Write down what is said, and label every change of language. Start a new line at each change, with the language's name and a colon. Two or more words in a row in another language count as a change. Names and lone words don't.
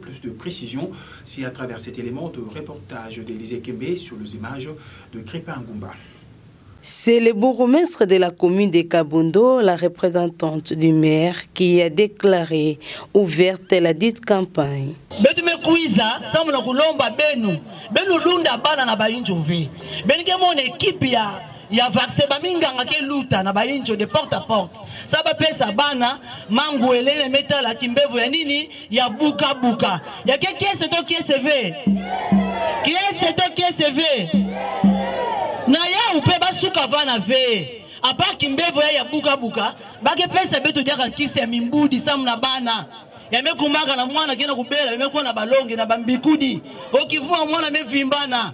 French: Plus de précision, c'est à travers cet élément de reportage d'Élisée Kembe sur les images de Crépin Ngumba. C'est le bourgmestre de la commune de Kabundo, la représentante du maire, qui a déclaré ouverte la dite campagne.
Kituba (Democratic Republic of Congo): Ya vaccin ba minganga ke luta na ba injo
French: de porte à porte
Kituba (Democratic Republic of Congo): saba pesa bana mangu elene metala kimbevu ya nini ya buka buka ya ke kiese to kiese na ya upe basuka vana ve apa kimbevu ya buka buka ba ke pesa beto diaka kisi ya mimbudi samu na bana ya mekumaka na mwana kena kubela mekuwa na balonge na bambikudi okivua mwana mevimbana.